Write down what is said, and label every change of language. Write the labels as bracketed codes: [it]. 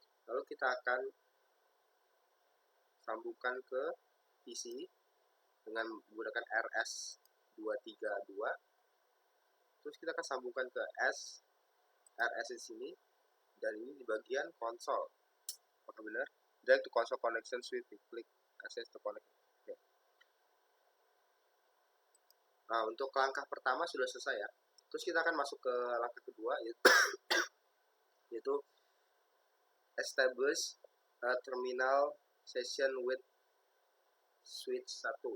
[id] Lalu kita akan sambungkan ke PC dengan menggunakan RS232. Terus kita akan sambungkan ke RS di sini, dan ini di bagian konsol. Apakah benar? [en] Drag to console connection switch, klik access to connect. Okay. [id] Nah, untuk langkah pertama sudah selesai ya. Terus kita akan masuk ke langkah kedua, yaitu [en] establish terminal session with switch 1.